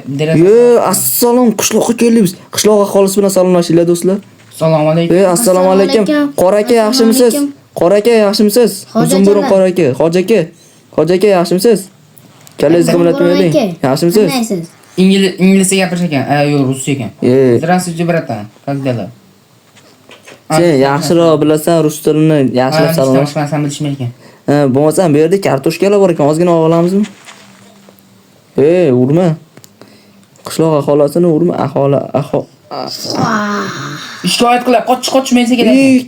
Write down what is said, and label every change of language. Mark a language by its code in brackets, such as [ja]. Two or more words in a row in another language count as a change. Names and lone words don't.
[uz] Yo, assalom, qishloqqa keldik biz. Qishloq aholisi bilan salomlashinglar do'stlar. Assalomu alaykum. Assalomu alaykum. Qora aka, yaxshimisiz? Qora aka, yaxshimisiz? Uzun burun qora aka. Hoji aka, yaxshimisiz? Kalangizni bilatmaylik. Yaxshimisiz? Inglizcha gapirish ekan. Yo'q, ruscha ekan. [ru] Здравствуйте, братан. Как дела? [uz] Sen yaxshiroq bilasan rus tilini, yaxshilab salomlash. Boshqasini bilishmay ekan. Bo'lmasam bu yerda kartoshkalar bor ekan, ozgina olamizmi? Urma. Qishloq aholisini urma, Shikoyat qilib, qochmaysa kerak.